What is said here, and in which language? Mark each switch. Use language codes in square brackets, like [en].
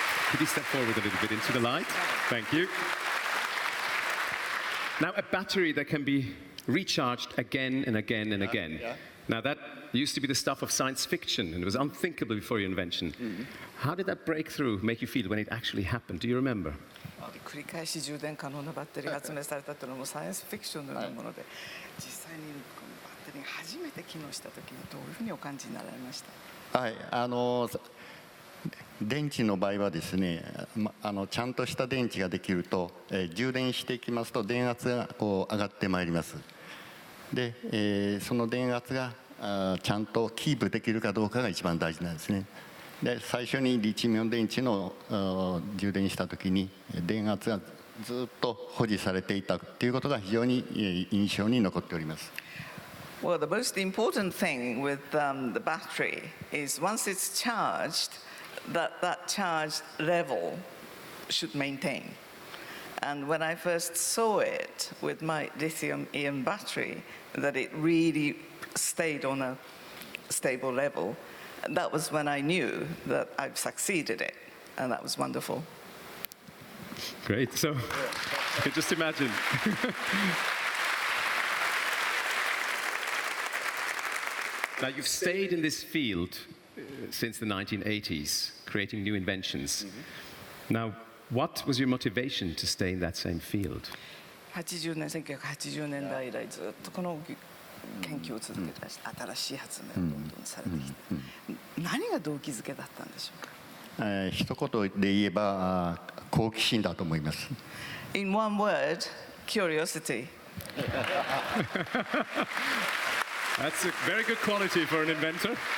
[en] Could you step forward a little bit into the light? Thank you. Now, a battery that can be recharged again and again and again. Yeah. Now, that used to be the stuff of science fiction, and it was unthinkable before your invention. How did that breakthrough make you feel when it actually happened? Do you remember? [ja] 繰り返し充電可能なバッテリーが発明されたというのもサイエンスフィクションのようなもので、実際にこのバッテリーが初めて機能したときにどういうふうにお感じになられました？はい、電池の場合はですね、ちゃんとした電池ができると、充電していきますと電圧がこう上がってまいります。で、その電圧がちゃんとキープできるかどうかが一番大事なんですね。で、最初にリチウムイオン電池の充電したときに電圧がずっと保持されていたということが非常に印象に残っております。 [en] Well, the most important thing with the battery is once it's charged, that charge level should maintain. And when I first saw it with my lithium-ion battery, that it really stayed on a stable level, that was when I knew that I've succeeded it, and that was wonderful. Great. So, just imagine. Now, you've stayed in this field since the 1980s, creating new inventions. Now, what was your motivation to stay in that same field? [ja] 1980年代以来ずっとこの研究を続けてらっしゃる、新しい発明をどんどんされてきて、何が動機づけだったんでしょうか。一言で言えば好奇心だと思います。 [en] In one word, curiosity. That's a very good quality for an inventor.